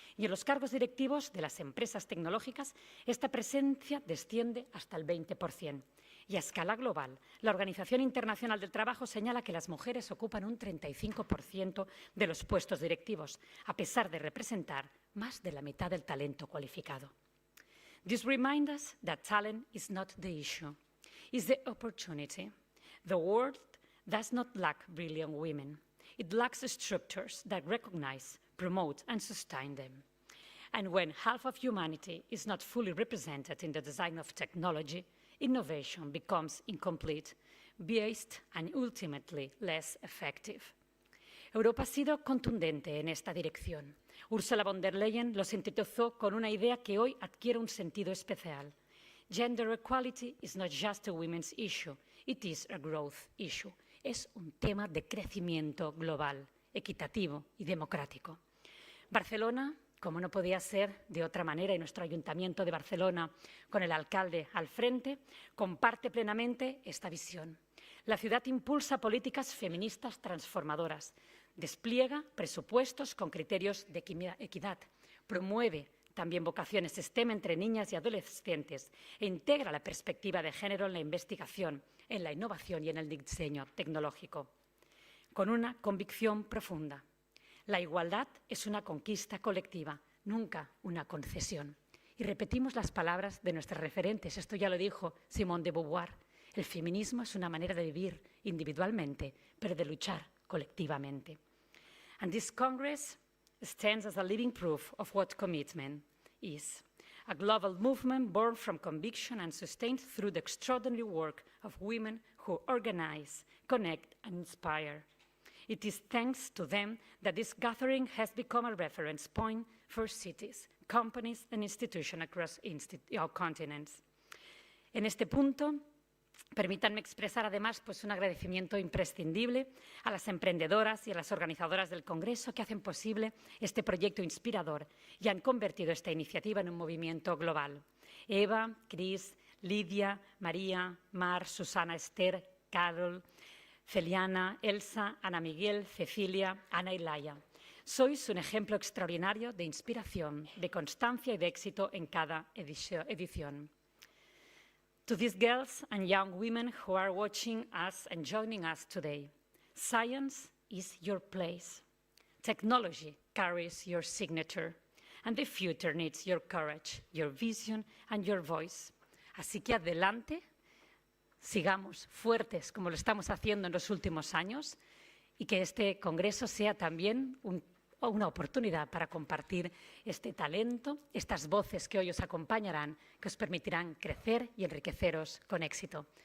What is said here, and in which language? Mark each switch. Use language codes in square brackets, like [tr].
[es] Y en los cargos directivos de las empresas tecnológicas, esta presencia desciende hasta el 20%. Y a escala global, la Organización Internacional del Trabajo señala que las mujeres ocupan un 35% de los puestos directivos, a pesar de representar más de la mitad del talento cualificado. [en] This reminds us that talent is not the issue, it's the opportunity. The world does not lack brilliant women. It lacks structures that recognize, promote, and sustain them. And when half of humanity is not fully represented in the design of technology, innovation becomes incomplete, biased, and ultimately less effective. [es] Europa ha sido contundente en esta dirección. Ursula von der Leyen lo sintetizó con una idea que hoy adquiere un sentido especial. [en] Gender equality is not just a women's issue, it is a growth issue. [es] Es un tema de crecimiento global, equitativo y democrático. Barcelona, como no podía ser de otra manera, y nuestro Ayuntamiento de Barcelona, con el alcalde al frente, comparte plenamente esta visión. La ciudad impulsa políticas feministas transformadoras, despliega presupuestos con criterios de equidad, promueve también vocaciones STEM entre niñas y adolescentes e integra la perspectiva de género en la investigación, en la innovación y en el diseño tecnológico. Con una convicción profunda. La igualdad es una conquista colectiva, nunca una concesión. Y repetimos las palabras de nuestros referentes. Esto ya lo dijo Simone de Beauvoir. El feminismo es una manera de vivir individualmente, pero de luchar colectivamente. [en] And this Congress stands as a living proof of what commitment is. A global movement born from conviction and sustained through the extraordinary work of women who organize, connect, and inspire. It is thanks to them that this gathering has become a reference point for cities, companies, and institutions across our continents. [es] En este punto, permítanme expresar además un agradecimiento imprescindible a las emprendedoras y a las organizadoras del Congreso que hacen posible este proyecto inspirador y han convertido esta iniciativa en un movimiento global. Eva, Cris, Lidia, María, Mar, Susana, Esther, Carol, Celiana, Elsa, Ana Miguel, Cecilia, Ana y Laia. Sois un ejemplo extraordinario de inspiración, de constancia y de éxito en cada edición. [en] To these girls and young women who are watching us and joining us today, science is your place. Technology carries your signature, and the future needs your courage, your vision, and your voice. [es] Así que adelante, sigamos fuertes como lo estamos haciendo en los últimos años y que este congreso sea también una oportunidad para compartir este talento, estas voces que hoy os acompañarán, que os permitirán crecer y enriqueceros con éxito.